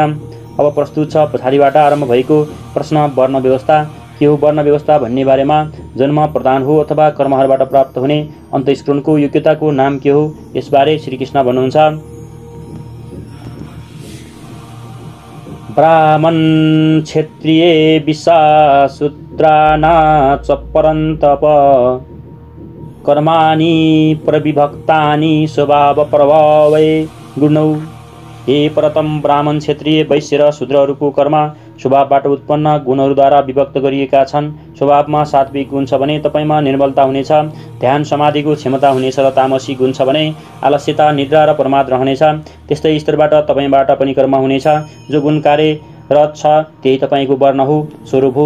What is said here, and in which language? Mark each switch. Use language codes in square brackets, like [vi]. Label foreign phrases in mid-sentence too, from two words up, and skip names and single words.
[ne] अब प्रस्तुत छ पछाडिबाट आरम्भ भएको प्रश्न, वर्ण व्यवस्था के हो? वर्ण व्यवस्था भन्ने बारेमा जन्म प्रदान हो अथवा कर्महरूबाट प्राप्त हुने अन्तस्करणको योग्यताको नाम के हो? यसबारे श्रीकृष्ण भन्नुहुन्छ, [sa] ब्राह्मण क्षत्रिय विश्वाशूद्राना च परन्तप कर्माणि प्रविभक्तानि स्वभाव प्रभावै गुणौ। [ne] हे प्रथम, ब्राह्मण, क्षत्रिय, वैश्य र शूद्रहरूको कर्म स्वभावबाट उत्पन्न गुणहरूद्वारा विभक्त गरिएका छन्। स्वभावमा सात्विक गुण छ भने तपाईँमा निर्मलता हुनेछ, ध्यान समाधिको क्षमता हुनेछ र तामसी गुण छ भने आलस्यता, निद्रा र प्रमाद रहनेछ। त्यस्तै स्तरबाट तपाईँबाट पनि कर्म हुनेछ। जो गुण कार्यरत छ त्यही तपाईँको वर्ण हो, स्वरूप हो।